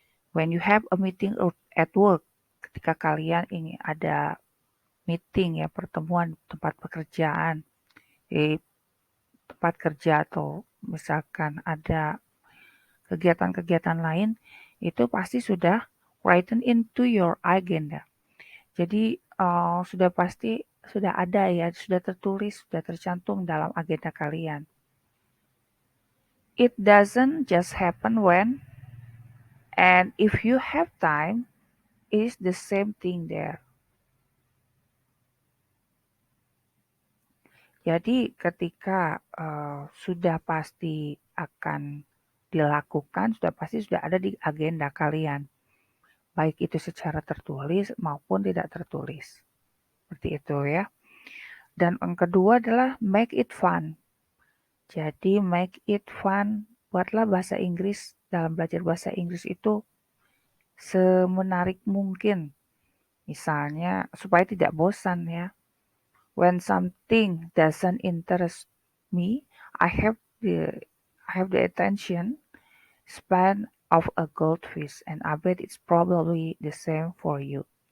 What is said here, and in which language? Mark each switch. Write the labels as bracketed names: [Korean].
[English] When you have a meeting at work, [Indonesian] ketika kalian ingin ada meeting ya, pertemuan tempat pekerjaan, di tempat kerja atau misalkan ada kegiatan-kegiatan lain, itu pasti sudah [English] written into your agenda. [Indonesian] Jadi sudah pasti sudah ada ya, sudah tertulis, sudah tercantum dalam agenda kalian. [English] It doesn't just happen when and if you have time, it's the same thing there. [Indonesian] Jadi ketika sudah pasti akan dilakukan, sudah pasti sudah ada di agenda kalian. Baik itu secara tertulis maupun tidak tertulis. Seperti itu ya. Dan yang kedua adalah [English] make it fun. [Indonesian] Jadi make it fun, buatlah bahasa Inggris dalam belajar bahasa Inggris itu semenarik mungkin. Misalnya supaya tidak bosan ya. [English] When something doesn't interest me, I have the attention span of a goldfish and I bet it's probably the same for you.